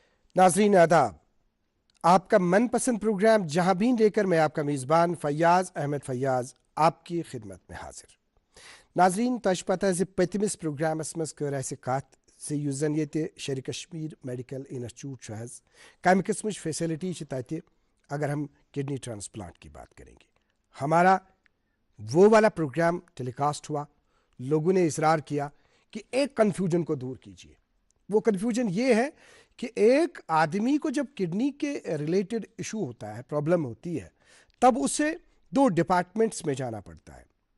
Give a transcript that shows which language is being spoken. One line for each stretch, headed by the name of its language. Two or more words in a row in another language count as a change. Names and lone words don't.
Hindi: नाजरीन आदाब, आपका मनपसंद प्रोग्राम जहां भी लेकर मैं आपका मेज़बान फैयाज अहमद फैयाज आपकी खिदमत में हाजिर।
Kashmiri: ناظرین تَتھ پَتہٕ پَتمِس پروگرامَس منٛز کٔر اَسہِ کتھ یُس جَن یہِ شیر کشمیر میڈیکل انسٹیٹیوٹ کَم قِسم فیسِلِٹی تَتھ
Hindi: अगर हम किडनी ट्रांसप्लांट की बात करेंगे। हमारा वो वाला प्रोग्राम टेलीकास्ट हुआ, लोगों ने इसरार किया कि एक कन्फ्यूजन को दूर कीजिए। वो कन्फ्यूजन ये है कि एक आदमी को जब किडनी के
English: related issue
Hindi: होता है, प्रॉब्लम होती है, तब उसे दो डिपार्टमेंट्स में जाना पड़ता है।